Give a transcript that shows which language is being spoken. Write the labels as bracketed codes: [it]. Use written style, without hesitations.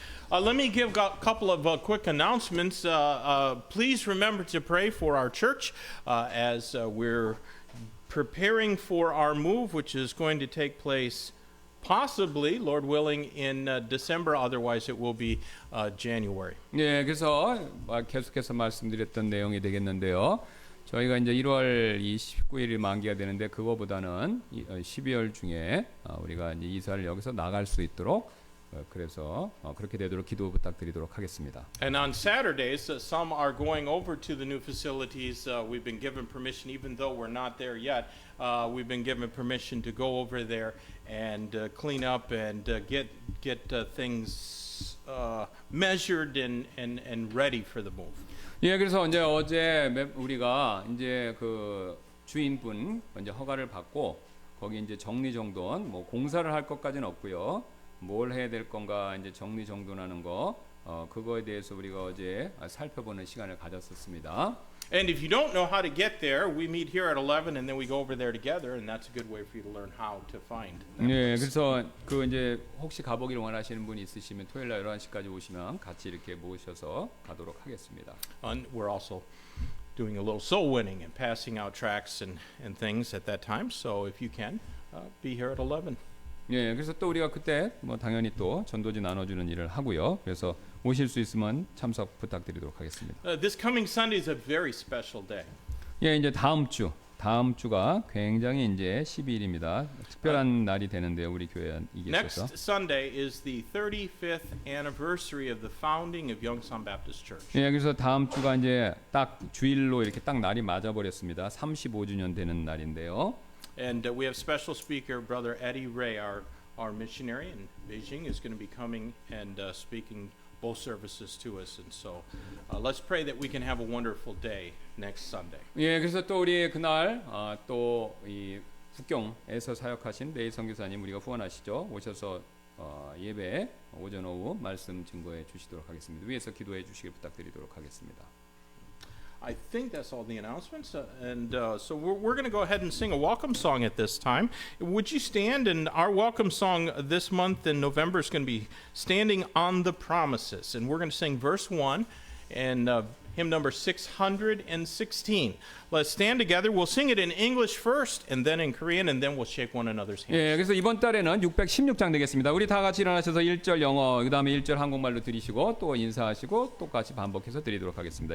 [en] Let me give a couple of quick announcements. Please remember to pray for our church as we're preparing for our move, which is going to take place possibly, Lord willing, in December. Otherwise, it will be January. [ko] 네, 그래서 계속해서 말씀드렸던 내용이 되겠는데요. 저희가 이제 1월 29일이 만기가 되는데 그거보다는 12월 중에 우리가 이제 이사를 여기서 나갈 수 있도록 그래서 그렇게 되도록 기도 부탁드리도록 하겠습니다. [en] And on Saturdays, some are going over to the new facilities. We've been given permission, even though we're not there yet. We've been given permission to go over there and clean up and get things measured and ready for the move. [ko] 예, 그래서 이제 어제 우리가 이제 그 주인분 이제 허가를 받고 거기 이제 정리정돈 뭐 공사를 할 것까지는 없고요. 뭘 해야 될 건가 이제 정리정돈하는 거 그거에 대해서 우리가 어제 살펴보는 시간을 가졌었습니다. [en] And if you don't know how to get there, we meet here at 11 and then we go over there together, and that's a good way for you to learn how to find. [ko] 네, 그래서 그 이제 혹시 가보기를 원하시는 분이 있으시면 토요일 날 11시까지 오시면 같이 이렇게 모셔서 가도록 하겠습니다. [en] And we're also doing a little soul winning and passing out tracts and things at that time. So if you can, be here at 11. [ko] 예, 그래서 또 우리가 그때 뭐 당연히 또 전도지 나눠주는 일을 하고요. 그래서 오실 수 있으면 참석 부탁드리도록 하겠습니다. [en] This coming Sunday is a very special day. [ko] 예, 이제 다음 주가 굉장히 이제 12일입니다. 특별한 날이 되는데요, 우리 교회에 있어서. [en] Next Sunday is the 35th anniversary of the founding of Yongsan Baptist Church. [ko] 예, 그래서 다음 주가 이제 딱 주일로 이렇게 딱 날이 맞아 버렸습니다. 35주년 되는 날인데요. [en] And we have special speaker, Brother Eddie Ray, our missionary in Beijing, is going to be coming and speaking both services to us. And so let's pray that we can have a wonderful day next Sunday. [ko] 예, 그래서 또 우리 그날 또 이 북경에서 사역하신 레이 선교사님 우리가 후원하시죠. 오셔서 예배 오전 오후 말씀 증거해 주시도록 하겠습니다. 위에서 기도해 주시길 부탁드리도록 하겠습니다. [en] I think that's all the announcements, so we're going to go ahead and sing a welcome song at this time. Would you stand? And our welcome song this month in November is going to be "Standing on the Promises," and we're going to sing verse 1. And hymn number 616. Let's stand together. We'll sing it in English first and then in Korean, and then we'll shake one another's hands. [ko] 예, 그래서 이번 달에는 616장 되겠습니다. 우리 다 같이 일어나셔서 1절 영어, 그 다음에 1절 한국말로 드리시고 또 인사하시고 똑같이 반복해서 드리도록 하겠습니다.